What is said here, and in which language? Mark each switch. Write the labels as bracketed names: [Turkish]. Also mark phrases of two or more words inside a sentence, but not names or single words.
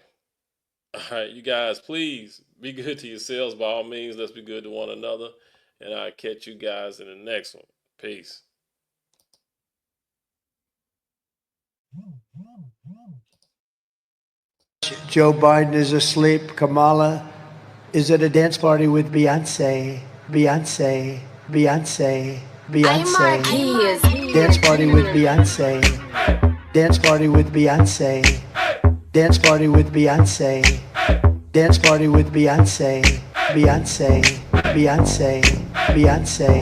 [English] All right, you guys, please be good to yourselves. By all means, let's be good to one another. And I'll catch you guys in the next one. Peace. Joe Biden is asleep. Kamala is at a dance party with Beyonce. Beyonce. Beyonce. Beyonce. Dance party with Beyonce. Dance party with Beyonce. Dance party with Beyonce. Dance party with Beyonce. Beyonce. Beyonce. Beyonce.